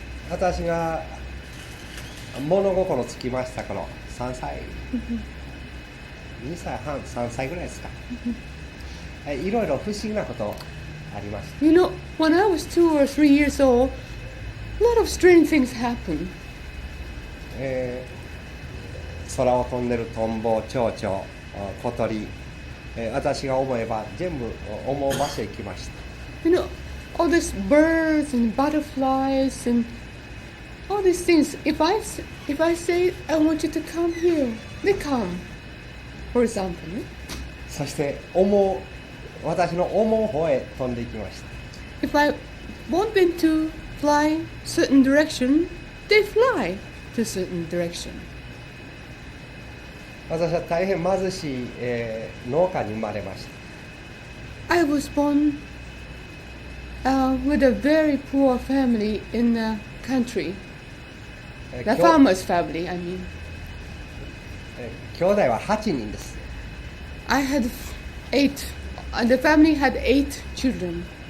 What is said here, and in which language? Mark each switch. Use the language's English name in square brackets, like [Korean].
[Japanese] 私が物心つきました頃、3歳2歳半3歳ぐらいですか。いろいろ不思議なことありました。 [English] You know, when I was 2 or 3 years old, a lot of strange things happened. 空を飛んでるトンボ、蝶々、小鳥、私が思えば全部思う場所へ行きました。 You know, all these birds and butterflies and all these things. If I say I want you to come here, they come. For example, [Japanese] そして私の思う方へ飛んでいきました。 [English] if I want them to fly certain direction, they fly to certain direction. [Japanese] 私は大変貧しい、農家に生まれました。 [English] I was born with a very poor family in the country. The farmer's family, I mean. [Japanese] 兄弟は8人です。 [English] I had 8. The family had 8 children.